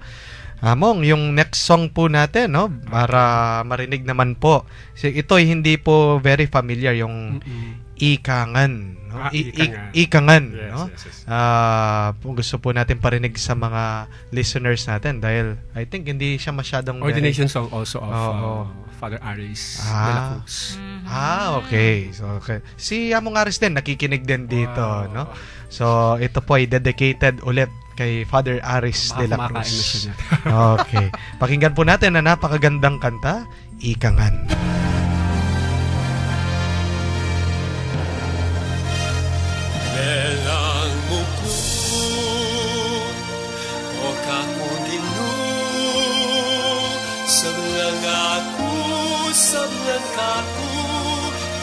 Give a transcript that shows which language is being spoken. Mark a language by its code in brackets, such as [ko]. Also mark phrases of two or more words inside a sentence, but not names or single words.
[tl] Among, yung next song po natin, no? Para marinig naman po. Ito ay hindi po [en] very familiar, [tl] yung Ikangan, no? Ikangan. Ikangan, Yes, no? [en] yes, yes. [tl] Gusto po natin parinig sa mga listeners natin dahil [en] I think [tl] hindi siya masyadong [en] Ordination song also of [tl] Oo. Father Aris Ah. de la Cruz. okay. So, okay. Si Among Aris din, nakikinig din dito, Wow. no? So, ito po ay dedicated ulit kay Father Aris de la Kumakain na Cruz. siya niyan. Okay. Pakinggan po natin na napakagandang kanta, Ikangan. Lelang muku o kakong ginu Sablang aku